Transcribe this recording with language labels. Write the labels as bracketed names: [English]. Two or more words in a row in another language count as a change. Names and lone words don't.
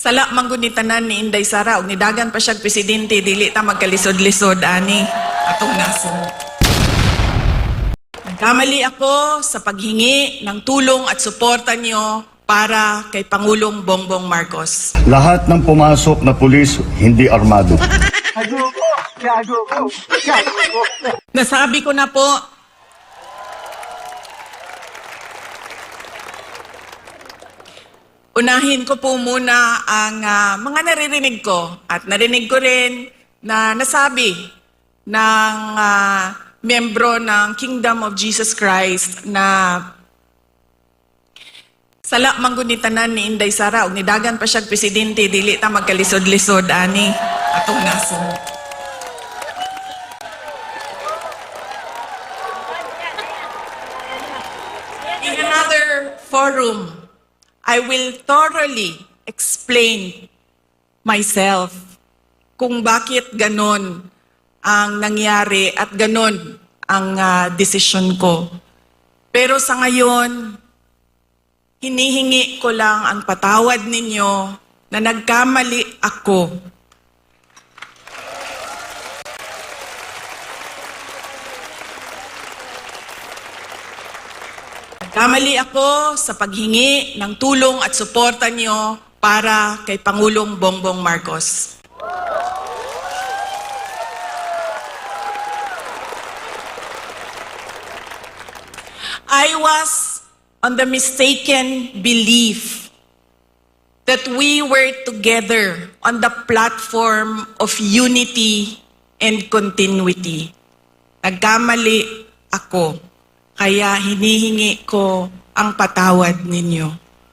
[Cebuano] Sala mangguni-tanan ni Inday Sara ug nidagan pa siyang presidente dili ta magkalisod-lisod ani atong nasod. [Filipino] Nagkamali ako sa paghingi ng tulong at suporta niyo para kay Pangulong Bongbong Marcos. Lahat ng pumasok na pulis hindi armado. Nasabi ko na po, unahin ko po muna ang mga naririnig ko at narinig ko rin na nasabi ng membro ng Kingdom of Jesus Christ na [Cebuano] sala mangguni-tanan ni Inday Sara ug nidagan pa siyang presidente dili ta magkalisod-lisod ani atong nasod. [English] In another forum, I will thoroughly explain myself [Filipino] kung bakit ganon ang nangyari at ganon ang desisyon ko. Pero sa ngayon, hinihingi ko lang ang patawad ninyo na nagkamali ako. Nagkamali ako sa paghingi ng tulong at suporta niyo para kay Pangulong Bongbong Marcos. [English] I was on the mistaken belief that we were together on the platform of unity and continuity. [Filipino] Nagkamali ako. Kaya hinihingi ko ang patawad ninyo.